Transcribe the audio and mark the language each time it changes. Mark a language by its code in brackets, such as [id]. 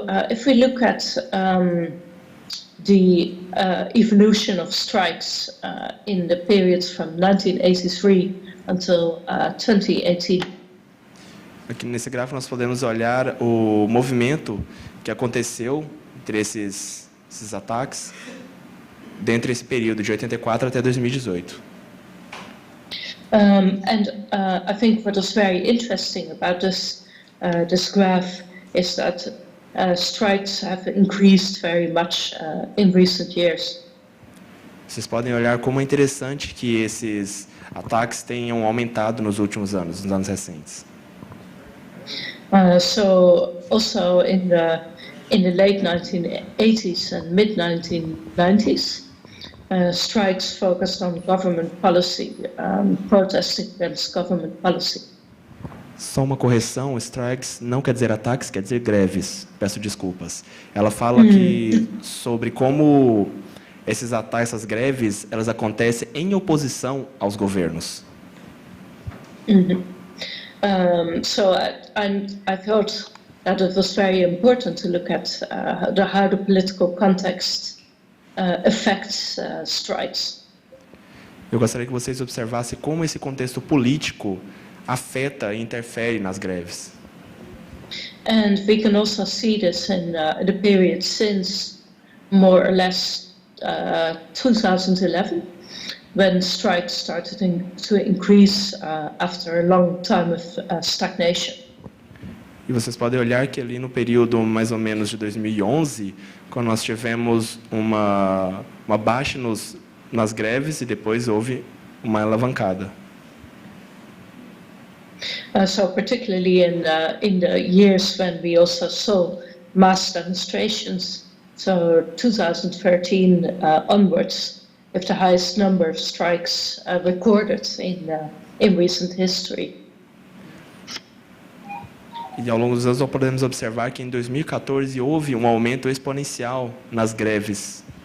[en] If we look at the evolution of strikes in the periods from 1983 until 2018. [pt] Aqui nesse gráfico nós podemos olhar o movimento que aconteceu entre esses ataques, dentro desse período de 84 até 2018. [en] I think what is very interesting about this graph is that strikes have increased very much in recent years. [pt] Vocês podem olhar como é interessante que esses ataques tenham aumentado nos últimos anos, nos anos recentes. [en] So also in the late 1980s and mid 1990s, strikes focused on government policy, protesting against government policy. [pt] Só uma correção, strikes não quer dizer ataques, quer dizer greves. Peço desculpas. Ela fala que sobre como esses ataques, essas greves, elas acontecem em oposição aos governos. [en] So I thought that it was very important to look at how the political context affects strikes. [pt] Eu gostaria que vocês observassem como esse contexto político afeta e interfere nas greves. [en] And we can also see this in the period since more or less 2011, when strikes started to increase after a long time of stagnation. [pt] E vocês podem olhar que ali no período mais ou menos de 2011, quando nós tivemos uma baixa nas greves e depois houve uma alavancada. [en] So particularly in the years when we also saw mass demonstrations, so 2013 onwards, with the highest number of strikes recorded in recent history. [pt] E ao longo dos anos nós podemos observar que em 2014 houve um aumento exponencial nas greves.